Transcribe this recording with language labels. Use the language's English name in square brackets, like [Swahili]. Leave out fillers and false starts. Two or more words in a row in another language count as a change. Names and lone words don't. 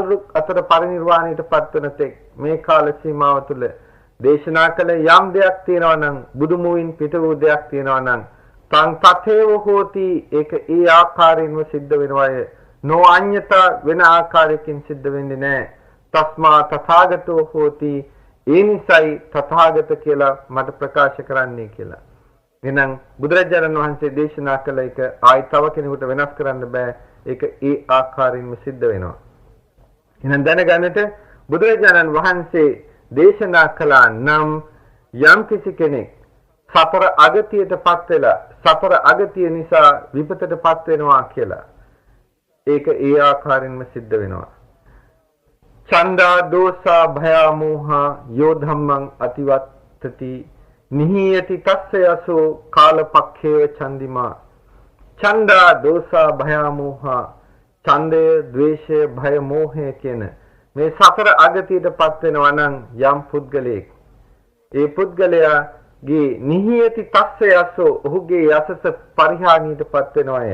[Sinhala] රුක් අතර පරිනිර්වාණයට පත් වන තෙක් මේ කාල සීමාව තුළ දේශනා කළ යම් දෙයක් තියෙනවා නම් බුදු මුවින් පිට වූ දෙයක් තියෙනවා නම් [Pali] තං තතේව හෝති [Sinhala] ඒක ඒ ආකාරයෙන්ම සිද්ධ වෙනවාය නොඅඤ්ඤතා වෙන ආකාරයකින් සිද්ධ වෙන්නේ නැහැ [Pali] තස්මා තථාගතෝ හෝති [Sinhala] ඒ නිසයි තථාගත කියලා මට ප්‍රකාශ කරන්නේ කියලා. එහෙනම් බුදුරජාණන් වහන්සේ දේශනා කළ එක ආයි තව කෙනෙකුට වෙනස් කරන්න බෑ. ඒක ඒ ආකාරයෙන්ම සිද්ධ වෙනවා. එහෙනම් දැනගන්නට බුදුරජාණන් වහන්සේ දේශනා කළා නම් යම් කිසි කෙනෙක් සතර අගතියටපත් වෙලා සතර අගතිය නිසා විපතටපත් වෙනවා කියලා. ඒක ඒ ආකාරයෙන්ම සිද්ධ වෙනවා. [Pali] චණ්ඩා දෝසා භයා මෝහා යෝ ධම්මං අතිවත්තති නිහියති තස්සයසෝ කාලපක්ඛේව චන්දිමා චණ්ඩා දෝසා භයා මෝහා [Sinhala] ඡන්දය ද්වේෂය භය මෝහය කියන මේ සතර අගතියටපත් වෙනවා නම් යම් පුද්ගලයෙක් ඒ පුද්ගලයාගේ [Pali] නිහියති තස්සයසෝ [Sinhala] ඔහුගේ යසස පරිහානියටපත් වෙනවාය.